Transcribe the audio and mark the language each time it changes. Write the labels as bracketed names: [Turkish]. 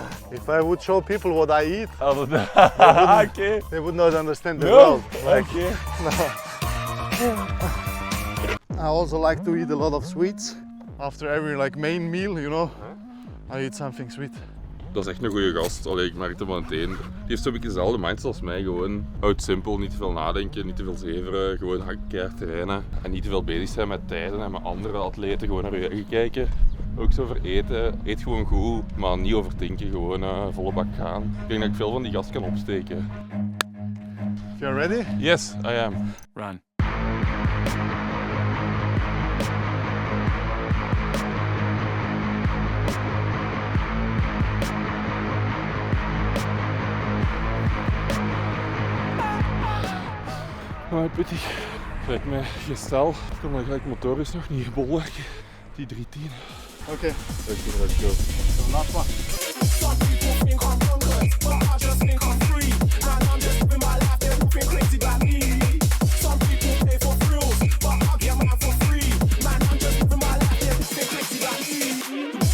[English] If I would show people what I eat, Okay. they would not understand the No. world. Like, Okay. I also like to eat a lot of sweets. After every like main meal, you know, I eat something sweet. [Dutch] Dat is echt een goede gast. Allee, ik merk het maar meteen. Die heeft zo'n beetje dezelfde mindset als mij. Gewoon houd simpel, niet te veel nadenken, niet te veel zeveren. Gewoon keihard trainen. En niet te veel bezig zijn met tijden en met andere atleten. Gewoon naar je eigen kijken. Ook zo over eten. Eet gewoon goed, maar niet overdenken. Gewoon volle bak gaan. Ik denk dat ik veel van die gast kan opsteken. [English] You're ready? Yes, I am. Run. [Dutch] Maar pittig. Kijk mijn gestel. Kom gelijk motor is nog niet gebollen. Die 310. [English] Okay. Let's go. So last one. Some people think I'm bonkers, but I just think I'm free. And I'm just living my life, they're looking crazy like me. Some people pay for thrills, but I get mine for free. Man, I'm just living my life, they're looking crazy like me.